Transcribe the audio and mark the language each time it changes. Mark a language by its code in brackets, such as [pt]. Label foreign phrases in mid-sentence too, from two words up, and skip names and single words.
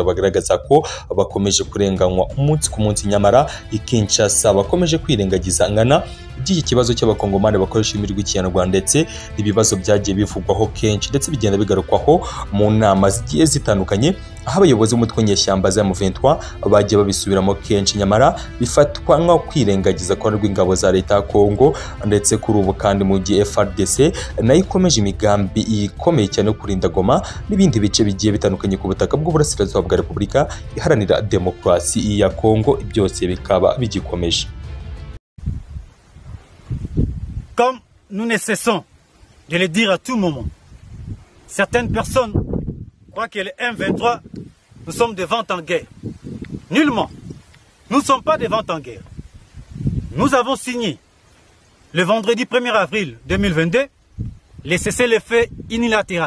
[rw] Bagaragaza ko bakomeje kurenganywa umunsi ku munsi, nyamara Kinshasa bakomeje kwirengagiza ngana by'iki kibazo cy'abakongomani bakoresha ururimi rw'ikinyarwanda, ndetse ibibazo byagiye bivugwaho kenshi ndetse bigenda bigarukwaho mu nama zigiye zitandukanye, aho abayobozi b'umutwe nyeshyamba za M23 bagiye babisubiramo kenshi, nyamara bifatwa nko kwirengagiza kwa rw'ingabo za leta ya Kongo. Ndetse kuri ubu kandi mu gihe FARDC nayo ikomeje imigambi ikomeye cyane yo kurinda Goma n'ibindi bice bigiye bitandukanye ku butaka bw'uburasirazuba bwa Repubulika Iharanira Demokarasi ya Kongo, byose bikaba bigikomeje. [fr] Comme nous ne cessons de le dire à tout moment, certaines personnes croient que le M23, nous sommes des vents en guerre. Nullement. Nous ne sommes pas des vents en guerre. Nous avons signé le vendredi 1er avril 2022 les cessez-le-feu unilatéral.